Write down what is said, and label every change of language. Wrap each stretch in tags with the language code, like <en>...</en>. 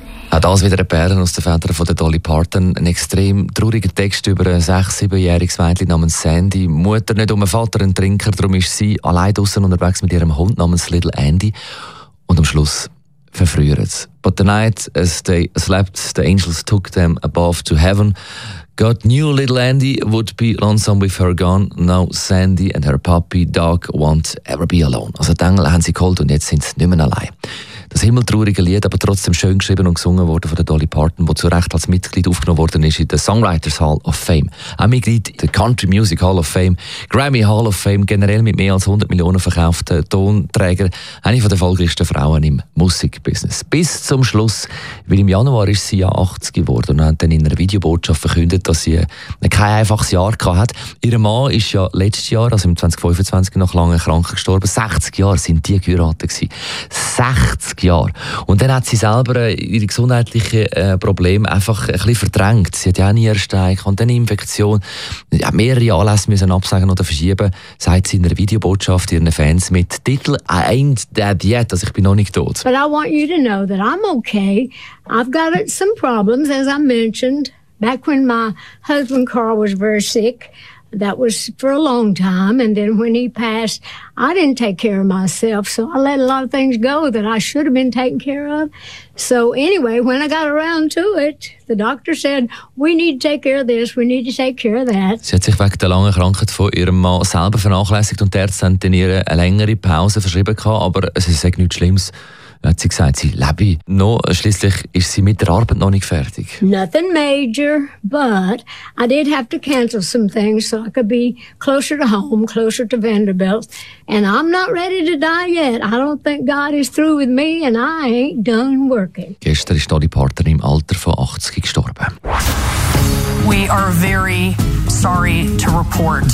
<de>Auch das wieder eine Perle aus den Federn von Dolly Parton. Ein extrem trauriger Text über ein 6-7-jähriges Mädchen namens Sandy. Mutter nicht um, Vater ein Trinker, darum ist sie allein draußen unterwegs mit ihrem Hund namens Little Andy. Und am Schluss verfrüht es.</de> <en>But the night as they slept, the angels took them above to heaven. God knew Little Andy would be lonesome with her gone. Now Sandy and her puppy dog won't ever be alone.</en> <de>Also die Engel haben sie geholt und jetzt sind sie nicht mehr allein. Das himmeltraurige Lied, aber trotzdem schön geschrieben und gesungen worden von Dolly Parton, die zu Recht als Mitglied aufgenommen worden ist in der Songwriters Hall of Fame. Auch Mitglied in der Country Music Hall of Fame, Grammy Hall of Fame, generell mit mehr als 100 Millionen verkauften Tonträger, eine von den erfolgreichsten Frauen im Musikbusiness. Bis zum Schluss, weil im Januar ist sie ja 80 geworden und hat dann in einer Videobotschaft verkündet, dass sie kein einfaches Jahr gehabt hat. Ihr Mann ist ja letztes Jahr, also im 2025, noch lange krank gestorben. 60 Jahre sind die geheiratet gewesen. 60 Jahre. Und dann hat sie selber ihre gesundheitlichen Probleme einfach ein bisschen verdrängt. Sie hat ja auch eine Nierensteig und dann eine Infektion. Ja, mehrere Anlässe müssen absagen oder verschieben, sagt sie in einer Videobotschaft ihren Fans mit Titel</de> <en>I ain't dead yet,</en> <de>also ich bin noch nicht tot.</de> <en>But I want you to know that I'm okay. I've got some problems, as I mentioned, back when my husband Carl was very sick. That was for a long time. And then when he passed, I didn't take care of myself. So I let a lot of things go that I should have been taking care of. So anyway, when I got around to it, the doctor said, we need to take care of this, we need to take care of that.</en> <de>Sie hat sich wegen der langen Krankheit von ihrem Mann selber vernachlässigt und die Ärzte haben ihr eine längere Pause verschrieben gehabt, aber es ist nichts Schlimmes. Hat sie gesagt, sie lebe. Schließlich ist sie mit der Arbeit noch nicht fertig.</de> <en>Nothing major, but I did have to cancel some things so I could be closer to home, closer to Vanderbilt. And I'm not ready to die yet. I don't think God is through with me and I ain't done working.</en> <de>Gestern ist Dolly Parton im Alter von 80 gestorben.</de> <en>We are very sorry to report.</en>